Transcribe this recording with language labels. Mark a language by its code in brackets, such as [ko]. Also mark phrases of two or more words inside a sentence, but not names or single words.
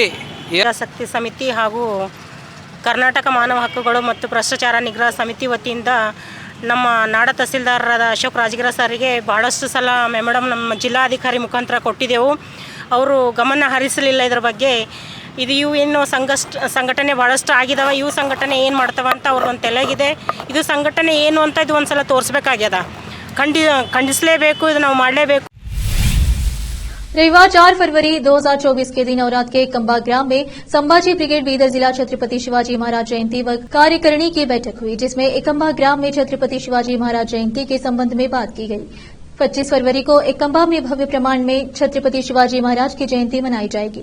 [kn] ಶಕ್ತಿ ಸಮಿತಿ ಹಾಗೂ ಕರ್ನಾಟಕ ಮಾನವ ಹಕ್ಕುಗಳು ಮತ್ತು ಭ್ರಷ್ಟಾಚಾರ ನಿಗ್ರಹ ಸಮಿತಿ ವತಿಯಿಂದ ನಮ್ಮ ನಾಡ ತಹಸೀಲ್ದಾರರಾದ ಅಶೋಕ್ ರಾಜಗಿರ ಸರಿಗೆ ಭಾಳಷ್ಟು ಸಲ ಮೇಡಮ್ ನಮ್ಮ ಜಿಲ್ಲಾಧಿಕಾರಿ ಮುಖಾಂತರ ಕೊಟ್ಟಿದ್ದೆವು। ಅವರು ಗಮನ ಹರಿಸಲಿಲ್ಲ ಇದರ ಬಗ್ಗೆ। ಇವು ಏನು ಸಂಘಟನೆ ಭಾಳಷ್ಟು ಆಗಿದಾವೆ, ಇವು ಸಂಘಟನೆ ಏನು ಮಾಡ್ತಾವೆ ಅಂತ ಅವ್ರೊಂದು ತಲೆಗಿದೆ। ಇದು ಸಂಘಟನೆ ಏನು ಅಂತ ಇದು ಒಂದು ಸಲ ತೋರಿಸ್ಬೇಕಾಗ್ಯದ, ಖಂಡಿಸಲೇಬೇಕು, ಇದು ನಾವು ಮಾಡಲೇಬೇಕು। [hi] रविवार 4 फरवरी 2024 के दिन औरात के कंबा ग्राम में संभाजी ब्रिगेड बीदर जिला छत्रपति शिवाजी महाराज जयंती व कार्यकारिणी की बैठक हुई, जिसमें एकंबा ग्राम में छत्रपति शिवाजी महाराज जयंती के संबंध में बात की गई। 25 फरवरी को एकंबा में भव्य प्रमाण में छत्रपति शिवाजी महाराज की जयंती मनाई जाएगी।